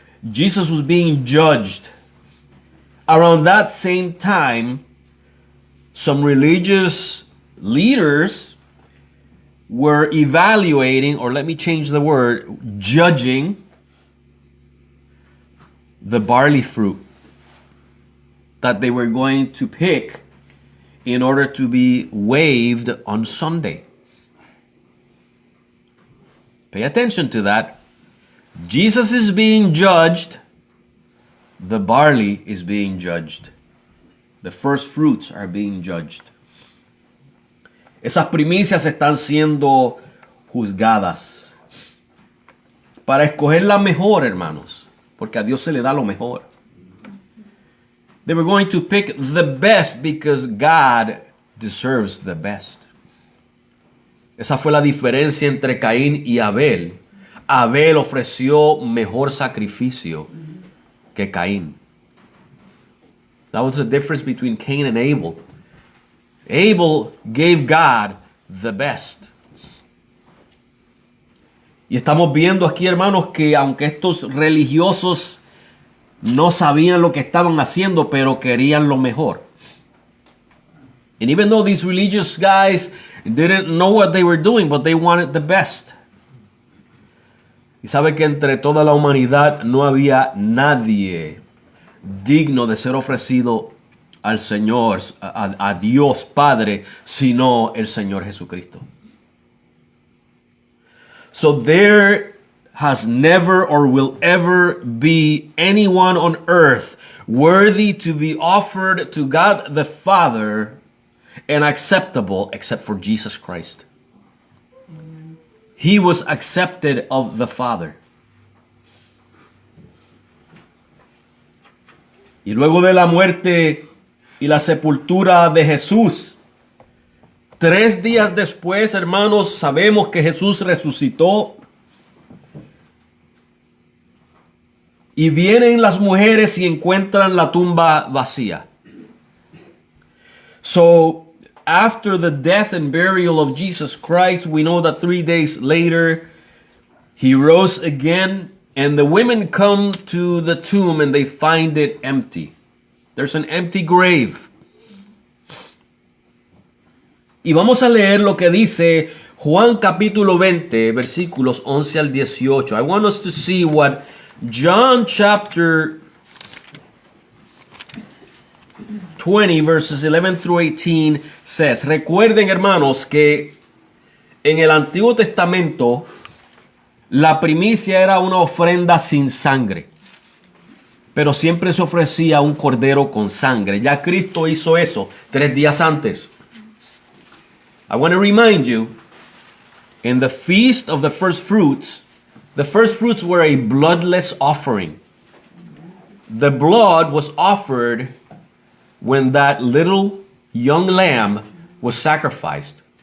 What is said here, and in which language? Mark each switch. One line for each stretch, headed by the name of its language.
English: Jesus was being judged. Around that same time, some religious leaders were evaluating, or let me change the word, judging the barley fruit that they were going to pick in order to be waved on Sunday. Pay attention to that. Jesus is being judged. The barley is being judged. The first fruits are being judged.
Spanish: Esas primicias están siendo juzgadas para escoger la mejor, hermanos, porque a Dios se le da lo mejor.
English: They were going to pick the best because God deserves the best.
Spanish: Esa fue la diferencia entre Caín y Abel. Abel ofreció mejor sacrificio que Caín.
English: That was the difference between Cain and Abel. Abel gave God the best.
Spanish: Y estamos viendo aquí, hermanos, que aunque estos religiosos no sabían lo que estaban haciendo, pero querían lo mejor.
English: And even though these religious guys didn't know what they were doing, but they wanted the best.
Spanish: Y sabe que entre toda la humanidad no había nadie digno de ser ofrecido al Señor, a Dios Padre, sino el Señor Jesucristo.
English: So there has never or will ever be anyone on earth worthy to be offered to God the Father and acceptable except for Jesus Christ. He was accepted of the Father.
Spanish: Y luego de la muerte y la sepultura de Jesús, 3 días después, hermanos, sabemos que Jesús resucitó. Y vienen las mujeres y encuentran la tumba vacía.
English: So, after the death and burial of Jesus Christ, we know that 3 days later, he rose again, and the women come to the tomb and they find it empty. There's an empty grave.
Spanish: Y vamos a leer lo que dice Juan capítulo 20, versículos 11 al 18.
English: I want us to see what John chapter 20 verses 11 through 18 says.
Spanish: Recuerden, hermanos, que en el Antiguo Testamento la primicia era una ofrenda sin sangre, pero siempre se ofrecía un cordero con sangre. Ya Cristo hizo eso 3 días antes.
English: I want to remind you, in the feast of the first fruits were a bloodless offering. The blood was offered when that little young lamb was sacrificed.